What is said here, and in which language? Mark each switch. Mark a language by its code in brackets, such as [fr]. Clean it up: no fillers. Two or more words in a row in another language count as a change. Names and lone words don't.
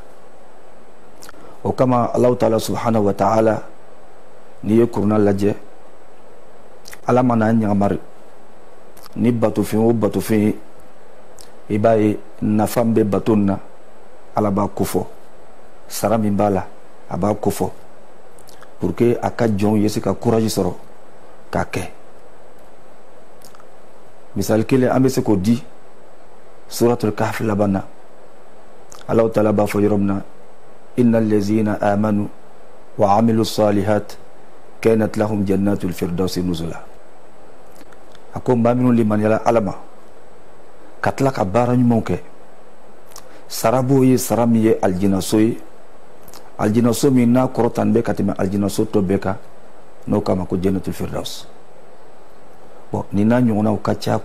[bm] O kama [ar] الله تعالى سبحانه وتعالى [bm] n'i ye kuruna lajɛ, Ala mana ɲagamari ni batofɛn o batofɛn ye, i b'a ye nafa min bɛ bato nin na Ala b'a kofɔ, sara min b'a la a b'a kofɔ. [fr] pour que [bm] a ka jɔnw ye se ka courage sɔrɔ k'a kɛ misali kelen an bɛ se k'o di [ar] سورة الكهف [bm] laban na Allahu taala b'a fɔ yɔrɔ min na [ar] إن الذين آمنوا وعملوا الصالحات كانت لهم جنات الفردوس نزلا [bm] a ko maa minnu limaniyala Ala ma ka tila ka baara ɲumanw kɛ sara b'o ye sara min ye aljinaso ye aljinaso min n'a kɔrɔtan bɛ ka tɛmɛ aljinaso tɔ bɛɛ kan n'o kama ko [ar] جنة الفردوس [bm] bon nin n'a ɲɔgɔnnaw ka ca